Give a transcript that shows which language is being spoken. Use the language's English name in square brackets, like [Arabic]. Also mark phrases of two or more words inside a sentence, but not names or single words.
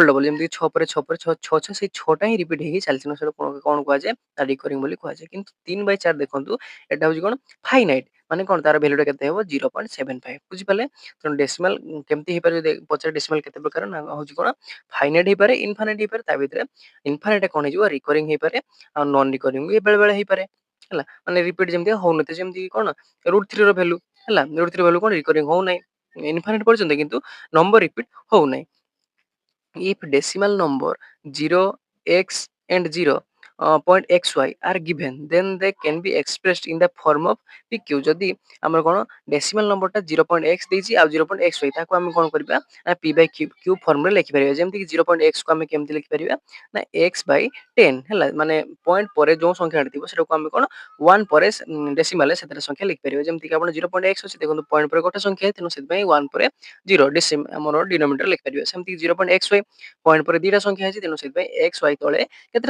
[Odia] ଡବଲ ଯେମିତି 6 ପରେ 6 ପରେ 6 6 6 ସେଇ 6ଟା ହିଁ ରିପିଟ୍ ହେଇକି ଚାଲିଛି ନା ସେଟା କ'ଣ କୁହାଯାଏ ତା ରିକରିଂ ବୋଲି କୁହାଯାଏ କିନ୍ତୁ 3/4 ଦେଖନ୍ତୁ ଏଟା ହଉଛି କ'ଣ ଫାଇନାଇଟ୍ ମାନେ କ'ଣ ତାର ଭ୍ୟାଲୁଟା କେତେ ହେବ 0.75 ବୁଝିପାରିଲେ ତେଣୁ ଡେସିମାଲ କେମିତି ହେଇପାରେ ଯଦି ପଚାରେ ଡେସିମାଲ କେତେ ପ୍ରକାର ନା ହଉଛି କ'ଣ ଫାଇନାଇଟ୍ ହେଇପାରେ ଇନଫାଇନାଇଟ୍ ହେଇପାରେ ତା ଭିତରେ ଇନଫାଇନାଇଟ୍ କ'ଣ ହେଇଯିବ ରିକରିଂ ହେଇପାରେ ଆଉ [English] non recurring [Odia] ବି ବେଳେ ବେଳେ ହେଇପାରେ ହେଲା ମାନେ ରିପିଟ୍ ଯେମିତି ହଉନଥିବ ଯେମିତି କ'ଣ √3 ର ଭ୍ୟାଲୁ ହେଲା √3 ଭ୍ୟାଲୁ କ'ଣ ରିକରିଂ ହଉନାହିଁ ଇନଫାଇନାଇଟ୍ ପର୍ଯ୍ୟନ୍ତ କିନ୍ତୁ [English] number repeat [Odia] ହଉନାହିଁ [English] if decimal number 0 x and 0 .xy are given then they can be expressed in the form of pq [Odia] ଯଦି ଆମର କ'ଣ ଡେସିମାଲ ନମ୍ବରଟା 0.x ଦେଇଛି ଆଉ 0.xy ତାକୁ ଆମେ କ'ଣ କରିବା ନା p/q ଫର୍ମରେ ଲେଖିପାରିବା ଯେମିତି କି 0.x କୁ ଆମେ କେମିତି ଲେଖିପାରିବା ନା x/10 ହେଲା ମାନେ ପଏଣ୍ଟ ପରେ ଯୋଉ ସଂଖ୍ୟାଟା ଥିବ ସେଟାକୁ ଆମେ କ'ଣ 1 ପରେ ଡେସିମାଲରେ ସେଥିରେ ସଂଖ୍ୟା ଲିଖିପାରିବା ଯେମିତି କି ଆପଣ 0.x ଅଛି ଦେଖନ୍ତୁ ପଏଣ୍ଟ ପରେ ଗୋଟେ ସଂଖ୍ୟା ତେଣୁ ସେଥିପାଇଁ 1 ପରେ 0 ଆମର ଡିନୋମିନେଟର ଲେଖିପାରିବା ସେମିତି 0.xy ପଏଣ୍ଟ ପରେ ଦିଟା ସଂଖ୍ୟା ଅଛି ତେଣୁ ସେଥିପାଇଁ xy ତଳେ କେତେଟା